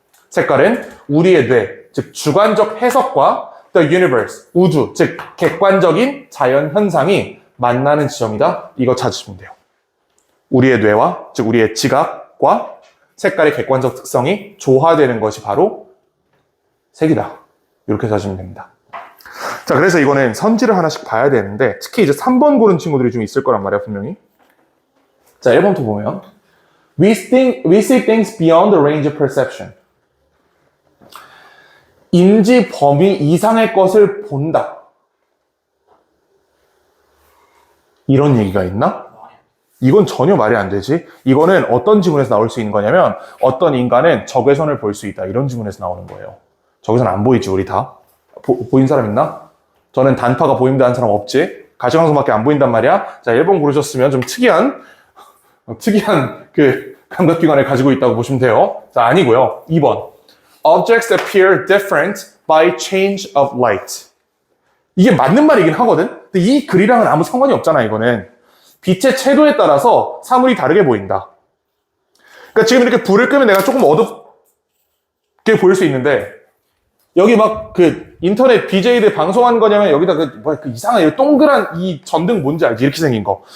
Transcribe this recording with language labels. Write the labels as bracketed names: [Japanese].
[Korean] 색깔은 우리의 뇌, 즉 주관적 해석과 the universe, 우주, 즉 객관적인 자연 현상이 만나는 지점이다. 이거 찾으시면 돼요. 우리의 뇌와, 즉 우리의 지각과 색깔의 객관적 특성이 조화되는 것이 바로 색이다. 이렇게 찾으시면 됩니다. 자, 그래서 이거는 선지를 하나씩 봐야 되는데 특히 이제 3번 고른 친구들이 좀 있을 거란 말이야, 분명히. 자, 1번부터 보면 [English] We see things beyond the range of perception. [Korean] 인지 범위 이상의 것을 본다. 이런 얘기가 있나? 이건 전혀 말이 안 되지. 이거는 어떤 지문에서 나올 수 있는 거냐면 어떤 인간은 적외선을 볼 수 있다. 이런 지문에서 나오는 거예요. 적외선 안 보이지, 우리 다? 보인 사람 있나? 저는 단파가 보인다 하는 사람 없지? 가시광선밖에 안 보인단 말이야? 자, 1번 고르셨으면 좀 특이한 그 감각기관을 가지고 있다고 보시면 돼요. 자, 아니고요. 2번. [English] Objects appear different by change of light. [Korean] 이게 맞는 말이긴 하거든? 근데 이 글이랑은 아무 상관이 없잖아, 이거는. 빛의 채도에 따라서 사물이 다르게 보인다. 그러니까 지금 이렇게 불을 끄면 내가 조금 어둡게 보일 수 있는데 여기 막 그 인터넷 BJ들 방송하는 거냐면 여기다 그 이상한 동그란 이 전등 뭔지 알지? 이렇게 생긴 거.